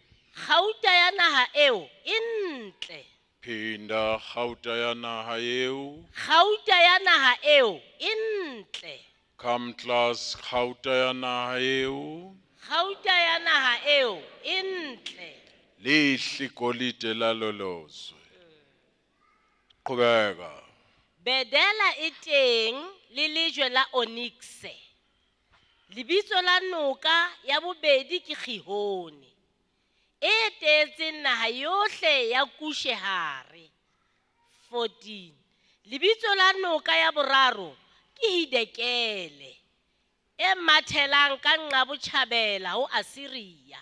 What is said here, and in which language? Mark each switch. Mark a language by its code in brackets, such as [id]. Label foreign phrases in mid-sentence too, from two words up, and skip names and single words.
[st] Kgauta ya naha eo e ntle. Phinda gauta ya naha eo. Kgauta ya naha eo e ntle. [en] Come class [st] gauta ya naha eo. Kgauta ya naha eo e ntle. [zu] Lihle golide lalolozwe. Qhubeka. [st] Bedela e teng le lejwe la onyxe. Lebitso la noka ya bobedi ke Gihone, e etetseng naha yohle ya Kushe hare. 14. Lebitso la noka ya boraro ke Hidekele, e mathelang ka Nqabotjhabela ho Asiria.